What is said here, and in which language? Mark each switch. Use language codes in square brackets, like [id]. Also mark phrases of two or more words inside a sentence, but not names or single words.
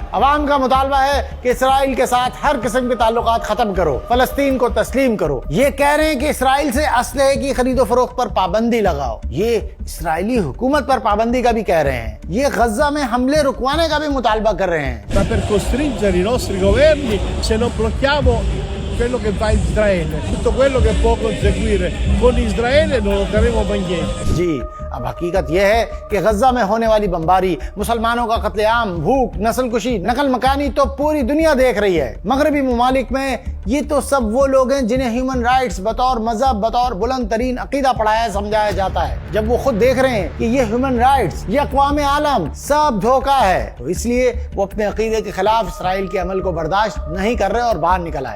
[ur] عوام کا مطالبہ ہے کہ اسرائیل کے ساتھ ہر قسم کے تعلقات ختم کرو، فلسطین کو تسلیم کرو۔ یہ کہہ رہے ہیں کہ اسرائیل سے اسلحے کی خرید و فروخت پر پابندی لگاؤ۔ یہ اسرائیلی حکومت پر پابندی کا بھی کہہ رہے ہیں۔ یہ غزہ میں حملے رکوانے کا بھی مطالبہ کر رہے ہیں۔ [it] Ma per costringere i nostri governi, se non blocchiamo quello che va in Israele, tutto quello che può conseguire con Israele non otterremo mai niente. [ur] جی، اب حقیقت یہ ہے کہ غزہ میں ہونے والی بمباری، مسلمانوں کا قتل عام، بھوک، نسل کشی، نقل مکانی تو پوری دنیا دیکھ رہی ہے۔ مغربی ممالک میں یہ تو سب وہ لوگ ہیں جنہیں [en] human rights [ur] بطور مذہب، بطور بلند ترین عقیدہ پڑھایا سمجھایا جاتا ہے۔ جب وہ خود دیکھ رہے ہیں کہ یہ [en] human rights, [ur] یہ اقوام عالم سب دھوکہ ہے، تو اس لیے وہ اپنے عقیدے کے خلاف اسرائیل کے عمل کو برداشت نہیں کر رہے اور باہر نکل آئے۔